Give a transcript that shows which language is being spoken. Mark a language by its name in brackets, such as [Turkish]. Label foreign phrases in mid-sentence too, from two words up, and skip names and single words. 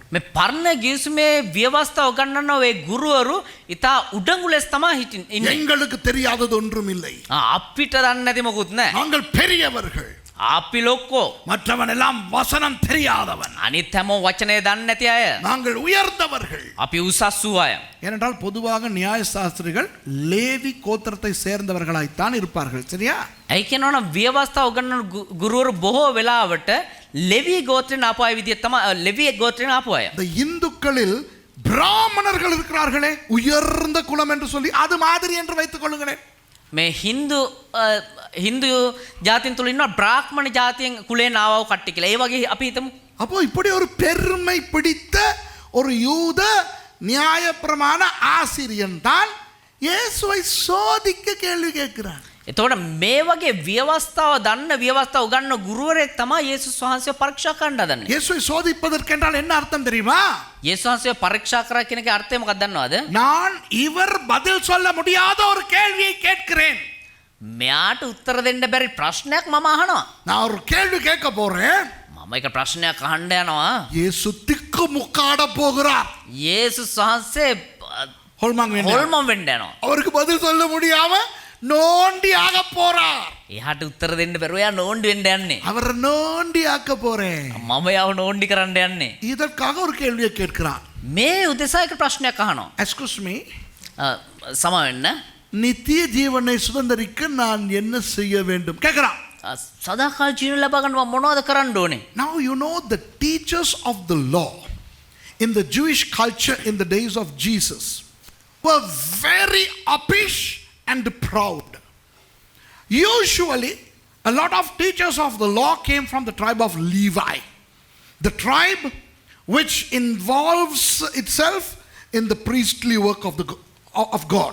[Sinhala] මේ පරණ ගිවිසුමේ ව්‍යවස්ථා උගන්වන්නා ඔය ගුරුවරු ඉතා උඩඟු ලෙස තමයි ඉන්නේ. [Tamil] எங்களுக்கு தெரியாதது ஒன்றும் இல்லை. [Sinhala] අපිට දන්නේ නැති මොකුත් නැහැ. [Tamil] நாங்கள் பெரியவர்கள். [Sinhala] අපි ලොක්කෝ. [Tamil] மற்றவன் எல்லாம் வசனம் தெரியாதவன். [Sinhala] අනිත් හැමෝම වචනේ දන්නේ නැති අය. [Tamil] நாங்கள் உயர்ந்தவர்கள். [Sinhala] අපි උසස් වූ අය. [Tamil] ஏனென்றால் பொதுவாக நியாய சாஸ்திரிகள் லேவி கோத்திரத்தை சேர்ந்தவர்களாய்த்தான் இருப்பார்கள். சரியா? [Sinhala] ඇයි කියනවනම් ව්‍යවස්ථා උගන්වන ගුරුවරු බොහෝ වෙලාවට ලෙවි ගෝත්‍රයෙන් ආපු අය විදිහට තමයි ලෙවි ගෝත්‍රයෙන් ආපු අය. [Tamil] இந்த இந்துக்களில் பிராமணர்கள் இருக்கிறார்களே, உயர்ந்த குலம் என்று சொல்லி அது மாதிரி என்று வைத்துக் கொள்ளுங்களேன். [Sinhala] මේ හින්දු ජාතින් තුල ඉන්නවා බ්‍රාහ්මණ ජාතියෙන් කුලයෙන් ආවව කට්ටිය කියලා. ඒ වගේ අපි හිතමු. [Tamil] அப்போ இப்படி ஒரு பெருமை பிடித்த ஒரு யூத நியாயப்பிரமாண ஆசிரியன் தான் இயேசுவை சோதிக்க கேள்வி கேட்கிறான். [Sinhala] එතකොට මේ වගේ ව්‍යවස්ථාව දන්න ව්‍යවස්ථාව උගන්වන ගුරුවරයෙක් තමයි යේසුස් වහන්සේව පරීක්ෂා කරන්න හදන්නේ. [Tamil] இயேசுவை சோதிப்பதற்கென்றால் என்ன அர்த்தம் தெரியுமா? [Sinhala] යේසුස් වහන්සේව පරීක්ෂා කරා කියන එකේ අර්ථය මොකක්ද දන්නවද? [Tamil] நான் இவர் பதில் சொல்ல முடியாத ஒரு கேள்வியை கேட்கிறேன். [Sinhala] මෙයාට උත්තර දෙන්න බැරි ප්‍රශ්නයක් මම අහනවා. [Tamil] நான் ஒரு கேள்வி கேட்க போறேன். [Sinhala] මම එක ප්‍රශ්නයක් අහන්න යනවා. [Tamil] இயேசு திக்கு முக்காட போகிறார். [Sinhala] යේසුස් වහන්සේ ஹோல்மாங் හොල්මන් වෙන්න යනවා. [Tamil] அவருக்கு பதில் சொல்ல முடியாம நோண்டி ஆக போறார். [Sinhala] එයාට උත්තර දෙන්න බැරුව එයා නෝන්ඩි වෙන්න යන්නේ. [Tamil] அவரை நோண்டி ஆக்க போறேன். [Sinhala] මම යාව නෝන්ඩි කරන්න යන්නේ. [Tamil] இதற்காக ஒரு கேள்வியை கேட்கிறான். [Sinhala] මේ උදෙසා එක ප්‍රශ්නයක් අහනවා. [English] excuse me, [Sinhala] සමා වෙන්න. [Tamil] நித்திய ஜீவனை சுதந்தரிக்க நான் என்ன செய்ய வேண்டும் கேட்கிறான். [Sinhala] සදාකාල ජීවන ලබා ගන්න මම මොනවද කරන්න ඕනේ? [English] Now you know the teachers of the law in the Jewish culture in the days of Jesus were very uppish and proud. Usually a lot of teachers of the law came from the tribe of Levi, the tribe which involves itself in the priestly work of God.